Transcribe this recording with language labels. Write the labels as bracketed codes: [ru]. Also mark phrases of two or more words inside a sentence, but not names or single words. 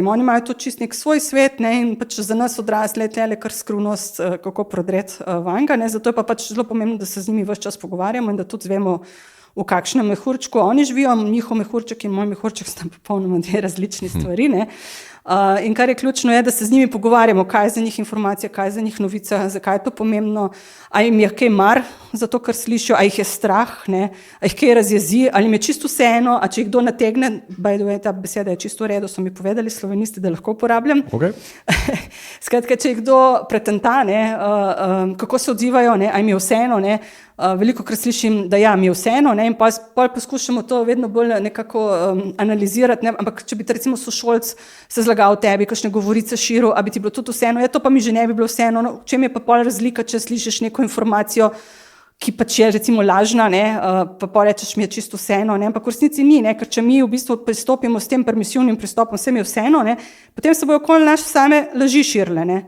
[sl] Oni imajo tudi čist nek svoj svet, ne, in pač za nas odrasle je tle kar skrivnost, kako prodreti vanga, ne, zato je pa pač zelo pomembno, da se z njimi ves čas pogovarjamo in da tudi zvemo, v kakšnem mehurčku oni živijo, njihov mehurček in moj mehurček sta popolnoma dve različni stvari, ne. In kar je ključno je, da se z njimi pogovarjamo, kaj je za njih informacija, kaj je za njih novica, zakaj je to pomembno, a jim je kaj mar za to, kar slišijo, a jih je strah, ne, a jih kaj razjezi, ali jim je čisto vseeno, a če jih kdo nategne, [en] by the way, [sl] ta beseda je čisto v redu, so mi povedali slovenisti, da lahko uporabljam. Okay. Skratka, če jih kdo pretenta, ne, kako se odzivajo, ne, a jim je vseeno, ne, veliko krat slišim, da ja, mi je vseeno, ne, in pa poskušamo to vedno bolj nekako analizirati, ne, ampak če bi te recimo sošolc se zlagal o tebi, kakšne govorice širil, a bi ti bilo tudi vseeno, ja, to pa mi že ne bi bilo vseeno, no, čem je pa pol razlika, če slišiš neko informacijo, ki pač je recimo lažna, ne, pa pol rečeš, mi je čisto vseeno, ne, ampak v resnici ni, ne, ker če mi v bistvu pristopimo s tem permisivnim pristopom, vsem je vseeno, ne, potem se bojo okoli naš same laži širile, ne.